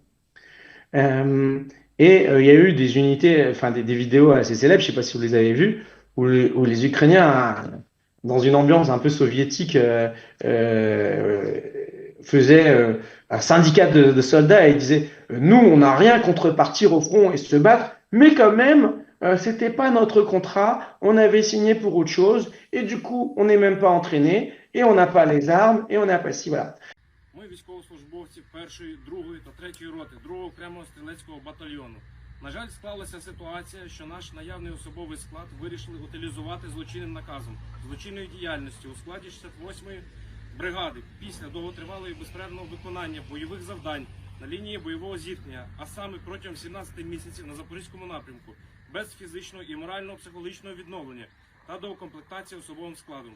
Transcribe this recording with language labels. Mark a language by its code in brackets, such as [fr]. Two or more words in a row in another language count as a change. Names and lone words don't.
[fr] Euh, il y a eu des unités, enfin des vidéos assez célèbres, je ne sais pas si vous les avez vues, où les Ukrainiens, dans une ambiance un peu soviétique, euh, faisaient un syndicat de soldats et ils disaient, nous, on n'a rien contre partir au front et se battre, mais quand même, c'était pas notre contrat, on avait signé pour autre chose, et du coup, on n'est même pas entraîné, et on n'a pas les armes, et on n'a pas si, voilà. [uk] Ми військовослужбовці 1-ї, 2-ї та 3-ї роти 2-го окремого стрілецького батальйону. На жаль, склалася ситуація, що наш наявний особовий склад вирішили утилізувати злочинним наказом, злочинною діяльністю у складі 68-ї бригади після довготривалого і безперервного виконання бойових завдань на лінії бойового зіткнення, а саме протягом 17 місяців на Запорізькому напрямку, без фізичного і морально-психологічного відновлення та доукомплектації особовим складом.